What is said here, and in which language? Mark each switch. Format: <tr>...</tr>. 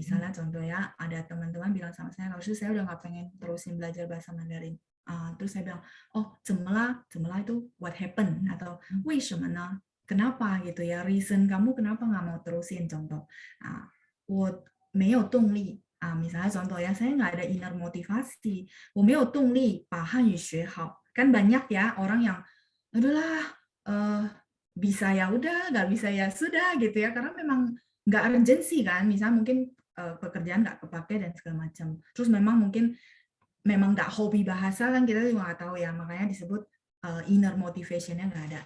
<id>Misalnya contoh ya, ada teman-teman bilang sama saya, 老师, saya udah nggak pengen terusin belajar bahasa Mandarin. Terus saya bilang, oh,</id> <zh>怎么了</zh> <id>itu</id> <en>what happened?</en> <id>Atau</id> <zh>为什么呢?</zh> <id>Kenapa gitu ya? Reason kamu kenapa nggak mau terusin?</id> <zh>Contoh, 我没有动力.</zh> <id>Misalnya contoh ya, saya nggak ada inner motivasi.</id> <zh>我没有动力把汉语学好.</zh> <id>Kan banyak ya orang yang, udahlah, bisa ya udah, nggak bisa ya sudah gitu ya, karena memang nggak urgensi kan, misalnya mungkin pekerjaan nggak kepake dan segala macam. Terus memang mungkin memang nggak hobi bahasa kan, kita juga nggak tahu ya, makanya disebut inner motivation-nya nggak ada.</id>